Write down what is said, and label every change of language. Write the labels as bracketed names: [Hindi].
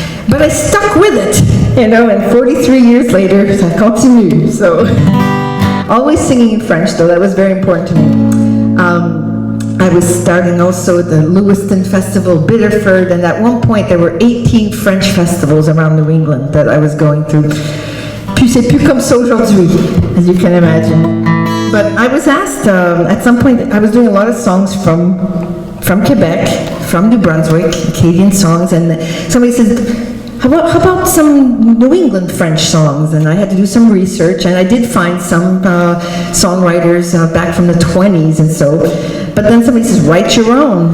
[English] But I stuck with it, you know, and 43 years later, I continue. So, always singing in French, though, that was very important to me. I was starting also the Lewiston Festival, Biddeford, and at one point there were 18 French festivals around New England that I was going through. [French] Puis c'est plus comme ça aujourd'hui, [English] as you can imagine. But I was asked, at some point, I was doing a lot of songs from Quebec, from New Brunswick, Acadian songs, and somebody says, how about some New England French songs? And I had to do some research, and I did find some songwriters back from the 20s and so, but then somebody says, write your own.